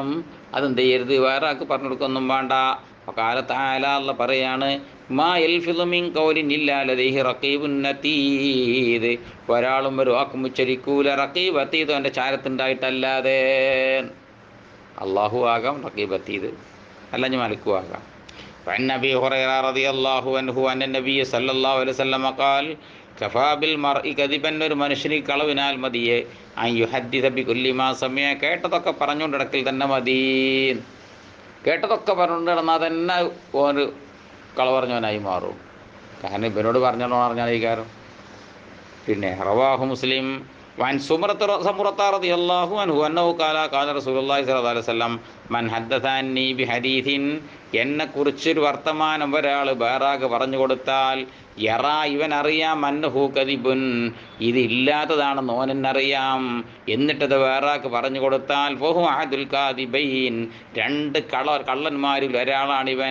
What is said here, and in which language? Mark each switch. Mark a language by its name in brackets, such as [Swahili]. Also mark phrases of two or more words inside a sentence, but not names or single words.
[Malayalam] അതെന്ത് ചെയ്യരുത്, വേറെ ആൾക്ക് പറഞ്ഞു കൊടുക്കൊന്നും വേണ്ട. [Arabic] قال تعالى, [Malayalam] അല്ലാഹു പറയാണ്, [Arabic] ما يلفظ من قول إلا لديه رقيب عتيد, [Malayalam] ഒരാളും ഒരു വാക്കും ഉച്ചരിക്കൂല, [Arabic] رقيب عتيد [Malayalam] അവൻ്റെ ചാരത്തുണ്ടായിട്ടല്ലാതെ. അള്ളാഹു ആകാം, [Arabic] رقيب عتيد, [Malayalam] അല്ലെങ്കിൽ മലക്കും ആകാം. [Arabic] وعن أبي هريرة رضي الله عنه أن النبي صلى الله عليه وسلم قال كفى بالمرء كذبا [Malayalam] ഒരു മനുഷ്യന് കളവിനാൽ മതിയെ [Arabic] أن يحدث بكل ما سمع [Malayalam] കേട്ടതൊക്കെ പറഞ്ഞുകൊണ്ട് നടക്കൽ തന്നെ മതി. കേട്ടതൊക്കെ പറഞ്ഞുകൊണ്ട് നടന്നാൽ തന്നെ ഒരു കള പറഞ്ഞവനായി മാറും. കാരണം ഇവനോട് പറഞ്ഞാൽ ഈ കാര്യം. [Arabic] പിന്നെ رواه مسلم وعن سمرة رضي الله عنه أنه قال رسول الله صلى الله عليه وسلم من حدثني بحديث [Malayalam] എന്നെക്കുറിച്ചൊരു വർത്തമാനം ഒരാൾ വേറാകെ പറഞ്ഞു കൊടുത്താൽ [Arabic] യറാ [Malayalam] ഇവൻ അറിയാം [Arabic] أنه كذب [Malayalam] ഇതില്ലാത്തതാണെന്ന് ഓനെന്നറിയാം, എന്നിട്ടത് വേറാക്ക് പറഞ്ഞു കൊടുത്താൽ [Arabic] فهو أحد الكاذبين [Malayalam] രണ്ട് കള്ളന്മാരിൽ ഒരാളാണിവൻ.